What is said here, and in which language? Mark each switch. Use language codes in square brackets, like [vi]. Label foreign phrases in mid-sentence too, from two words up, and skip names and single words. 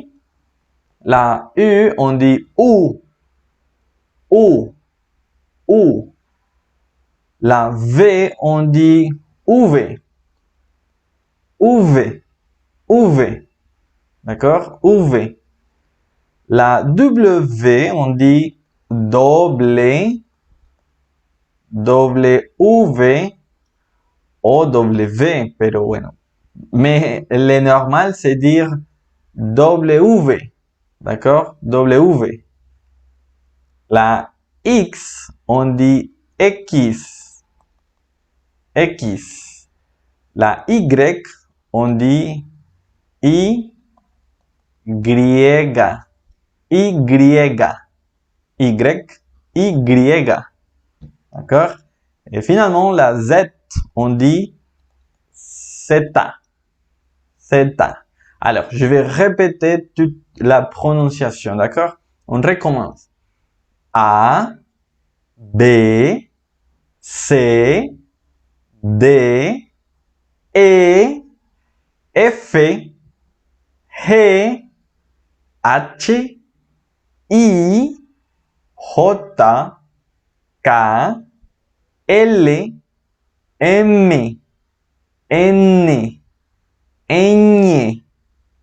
[fr] La U, on dit U. U. U. La V, on dit UV. UV. UV. D'accord? UV. La W, on dit W. W. O W, [es] pero bueno. [fr] Mais le normal, c'est dire W. D'accord? W. La X, on dit X. X. La Y, on dit Y. Y. Y. D'accord? Et finalement, la Z, on dit Z. Z. Alors, je vais répéter toute la prononciation, d'accord? On recommence. A, B, C, D, E, F, G, H, I, J, K, L, M, N, Ñ,